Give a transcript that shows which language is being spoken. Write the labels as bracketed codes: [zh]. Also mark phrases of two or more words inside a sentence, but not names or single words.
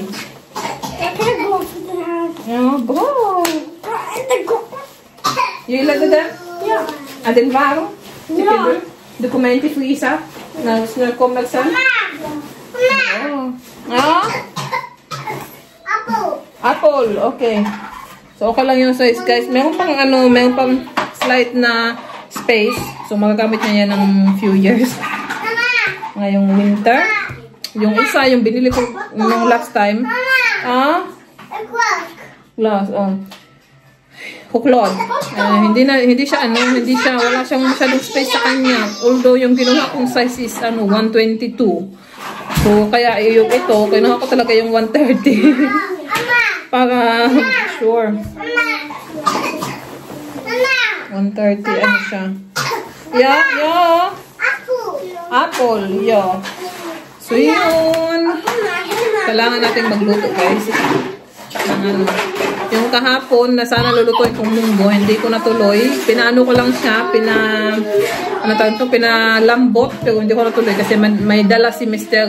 [sv] Jag kan gå för den här. Ja, bra. Inte gå. Gillar du den? Ja. Är den varm? Tycker Ja. du? Du kommer inte frysa när snö kommer sen? Ja. Apple, okay. [tl] So, okay lang yung size, guys. Meron pang slight na space. So, magagamit niya yan ng [en] few years. [tl] Ngayong winter. Yung isa, yung binili ko nung [en] last time. [tl] Glass, huklod. Hindi siya wala siyang masyadong space sa kanya. Although yung kinuha kong [en] size is [tl] 122. So kaya yung ito, kinuha ko talaga yung 130. Para sure. 130 ano siya. Yeah. Apple, yeah. So yun. Kailangan natin magluto, guys. Yung kahapon na sana lulutuin kong munggo, hindi ko natuloy. Pinaano ko lang siya, pinalambot, pero hindi ko natuloy kasi may dala si Mr.